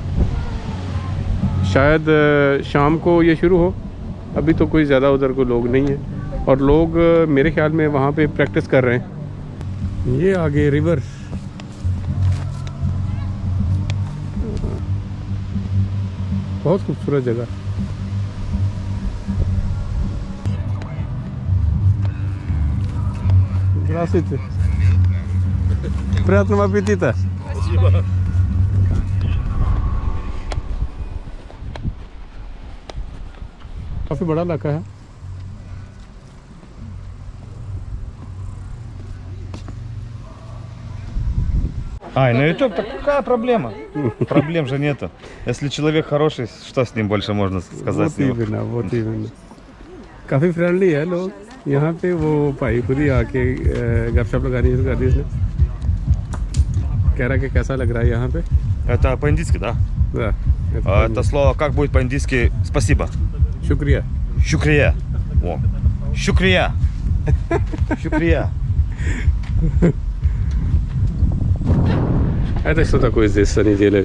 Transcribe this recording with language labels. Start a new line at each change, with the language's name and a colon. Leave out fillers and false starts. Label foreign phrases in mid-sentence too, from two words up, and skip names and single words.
Hindi: शायद शाम को ये शुरू हो, अभी तो कोई ज़्यादा उधर को लोग नहीं है और लोग मेरे ख्याल में वहाँ पे प्रैक्टिस कर रहे हैं। ये आगे रिवर, बहुत खूबसूरत जगह।
Russian: Здравствуйте. Приятного аппетита.
Hindi: काफ़ी बड़ा इलाका है।
Russian: Ай, на YouTube, так какая проблема? Проблем же нету. Если человек хороший, что с ним больше можно сказать?
Hindi: बहुत ही बिना, बहुत ही बिना। काफ़ी फ्रेंडली है लोग यहाँ पे। वो भाई खुद ही आके गपशप लगानी शुरू कर दी इसने। कह रहा कि कैसा लग रहा है यहाँ पे।
Russian: Это по-индийски, да? Да, Это слово как будет по-индийски спасибо? शुक्रिया। Шукрия. О. Шукрия. Шукрия. Это что такое здесь они делают?